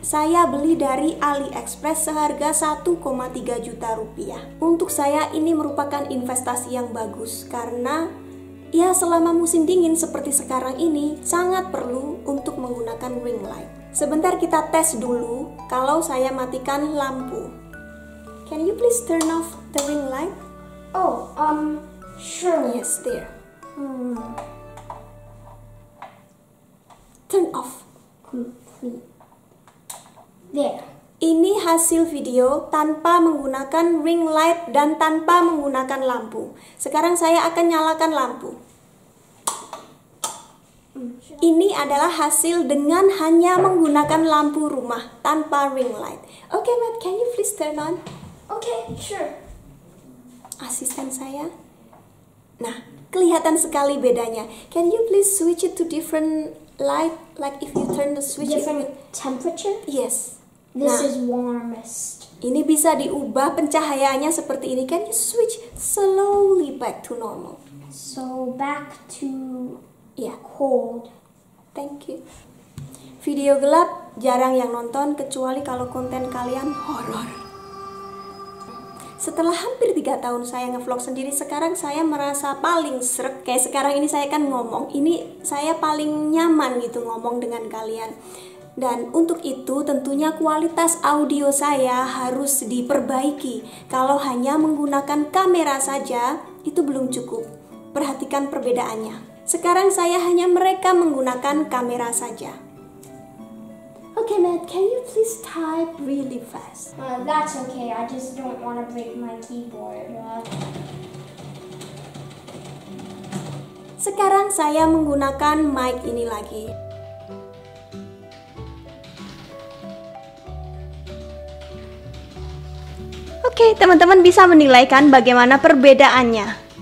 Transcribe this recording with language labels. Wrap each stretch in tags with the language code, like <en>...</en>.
<id>Saya beli dari AliExpress seharga 1,3 juta rupiah. Untuk saya ini merupakan investasi yang bagus karena ya selama musim dingin seperti sekarang ini sangat perlu untuk menggunakan ring light. Sebentar kita tes dulu kalau saya matikan lampu.</id> <en>Can you please turn off the ring light? Oh, sure. Yes, there. Turn off. There.</en> <id>Ini hasil video tanpa menggunakan ring light dan tanpa menggunakan lampu. Sekarang saya akan nyalakan lampu. Ini adalah hasil dengan hanya menggunakan lampu rumah tanpa ring light.</id> <en>Okay, Matt, can you please turn on? Okay, sure.</en> <id>Asisten saya. Nah, kelihatan sekali bedanya.</id> <en>Can you please switch it to different light? Like if you turn the switch. Different temperature? Yes. This</en> <id>Nah,</id> <en>is warmest.</en> <id>ini bisa diubah pencahayaannya seperti ini.</id> <en>Can you switch slowly back to normal? So back to</en> <id>Ya,</id> <en>cold. thank you.</en> <id>Video gelap jarang yang nonton kecuali kalau konten kalian horor. Setelah hampir 3 tahun saya ngevlog sendiri, sekarang saya merasa paling srek. Kayak sekarang ini saya kan ngomong, ini saya paling nyaman gitu ngomong dengan kalian. Dan untuk itu tentunya kualitas audio saya harus diperbaiki. Kalau hanya menggunakan kamera saja, itu belum cukup. Perhatikan perbedaannya. Sekarang saya hanya merekam menggunakan kamera saja.</id> <en>Okay, Matt, can you please type really fast? That's okay. I just don't want to break my keyboard.</en> <id>Sekarang saya menggunakan mic ini lagi. Oke, teman-teman bisa menilai kan bagaimana perbedaannya.</id>